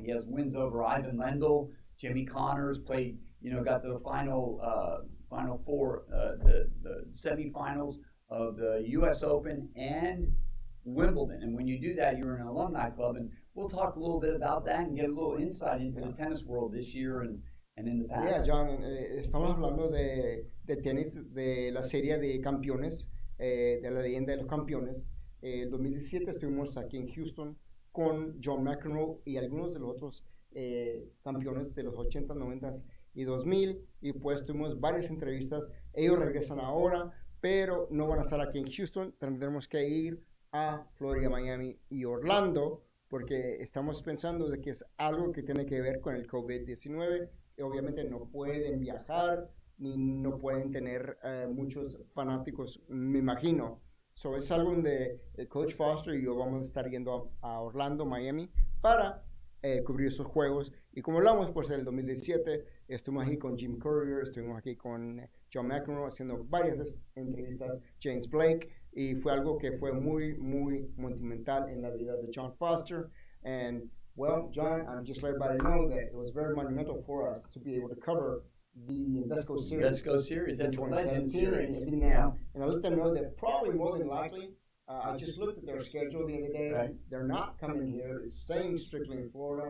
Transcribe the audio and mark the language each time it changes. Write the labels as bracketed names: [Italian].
[English] He has wins over Ivan Lendl, Jimmy Connors, played, got to the final four, the semifinals of the U.S. Open and Wimbledon. And when you do that, you're in an alumni club. And we'll talk a little bit about that and get a little insight into the tennis world this year and in the past. [Spanish] Yeah, John, estamos hablando de tenis, de la serie de campeones, de la leyenda de los campeones. En 2017 estuvimos aquí en Houston con John McEnroe y algunos de los otros campeones de los 80, 90 y 2000. Y pues tuvimos varias entrevistas. Ellos regresan ahora, pero no van a estar aquí en Houston. Tendremos que ir a Florida, Miami y Orlando, porque estamos pensando de que es algo que tiene que ver con el COVID-19. Y obviamente no pueden viajar, ni no pueden tener muchos fanáticos, me imagino. So es algo donde el Coach Foster y yo vamos a estar yendo a Orlando, Miami, para cubrir esos juegos. Y como hablamos, pues en el 2017 estuvimos aquí con Jim Courier, estuvimos aquí con John McEnroe haciendo varias entrevistas, James Blake, y fue algo que fue muy, muy monumental en la vida de John Foster. [English] And, well, John, I'm just letting everybody know that it was very monumental for us to be able to cover the Invesco Series. Invesco Series, that's a legend series. And now, and I let them know that probably more than likely, I just looked at their schedule the other day. Right. They're not coming here. It's staying strictly in Florida,